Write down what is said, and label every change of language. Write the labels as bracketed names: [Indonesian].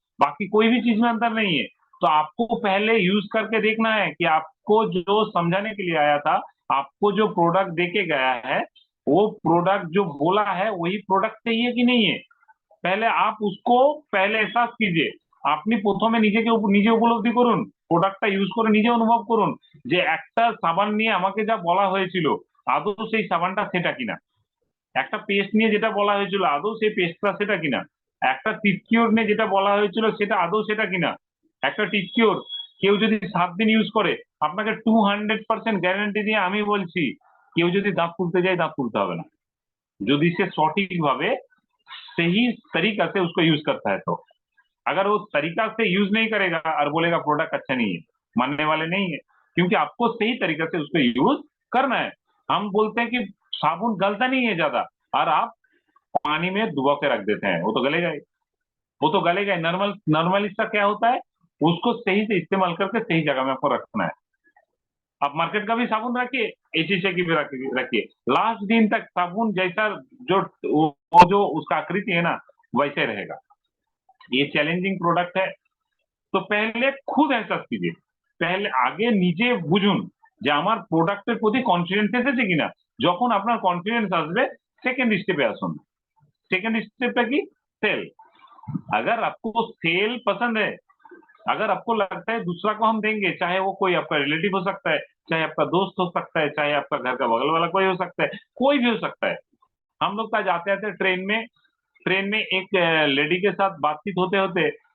[Hindi] बाकी कोई भी चीज में अंतर नहीं है। तो आपको पहले यूज करके देखना है कि आपको जो समझाने के लिए आया था, आपको जो प्रोडक्ट देके गया है, वो प्रोडक्ट जो बोला है वही प्रोडक्ट चाहिए कि नहीं है। पहले आप उसको पहले एहसास कीजिए। [Bangla] আপনি প্রথমে নিজে উপলব্ধি করুন, প্রোডাক্টটা ইউজ করে নিজে অনুভব করুন যে একটা সাবান নিয়ে আমাকে যা বলা হয়েছিল আদৌ সেই সাবানটা সেটা কিনা। একটা পেস্ট নিয়ে যেটা বলা হয়েছিল আদৌ সেই পেস্টটা সেটা কিনা। একটা টিটকিওর নিয়ে যেটা বলা হয়েছিল সেটা আদৌ সেটা কিনা। একটা টিটকিওর কেউ যদি 7 দিন ইউজ করে, আপনাকে 200% গ্যারান্টি দিয়ে আমি বলছি, কেউ যদি দাঁত তুলতে যায় দাঁত তুলতে হবে না, যদি সে সঠিকভাবে [Hindi] सही तरीका से उसको यूज करता है। तो अगर वो तरीका से यूज नहीं करेगा और बोलेगा प्रोडक्ट अच्छा नहीं है, मानने वाले नहीं है, क्योंकि आपको सही तरीका से उसको यूज करना है। हम बोलते हैं कि साबुन गलता नहीं है ज्यादा, और आप पानी में डुबो के रख देते हैं, वो तो गलेगा ही, वो तो गलेगा ही। नॉर्मल इसका क्या होता है, उसको सही से इस्तेमाल करके सही जगह में आपको रखना है। आप मार्केट का भी साबुन रखिए, एचएचए की भी रखिए, लास्ट दिन तक साबुन जैसा जो वो जो उसका आकृति है ना, वैसे रहेगा। ये चैलेंजिंग प्रोडक्ट है। তো পহলে খুদ এহসাস कीजिए, [Bangla] পহলে আগে নিজে বুঝুন যে আমার প্রোডাক্টের প্রতি কনফিডেন্স এসেছে কিনা। যখন আপনার কনফিডেন্স আসবে, সেকেন্ড স্টেপে আসুন। [Hindi] सेकंड स्टेप है कि सेल। अगर आपको सेल पसंद है, अगर आपको लगता है दूसरा को हम देंगे, चाहे वो कोई आपका रिलेटिव हो सकता है, चाहे आपका दोस्त हो सकता है, चाहे आपका घर का बगल वाला कोई हो सकता है, कोई भी हो सकता है। हम लोग का जाते आते ट्रेन में एक लेडी के साथ बातचीत होते होते